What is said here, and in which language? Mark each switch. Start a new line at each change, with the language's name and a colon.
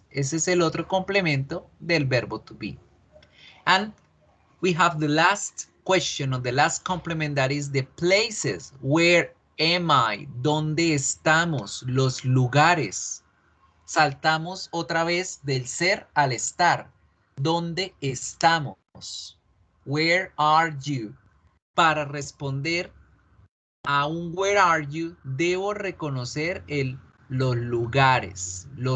Spanish: Ese es el otro complemento del verbo to be.
English: And we have the last question or the last complement, that is the places. Where am I?
Spanish: ¿Dónde estamos? Los lugares. Saltamos otra vez del ser al estar. ¿Dónde estamos?
English: Where are you?
Spanish: Para responder a un
English: where are you,
Spanish: debo reconocer los lugares.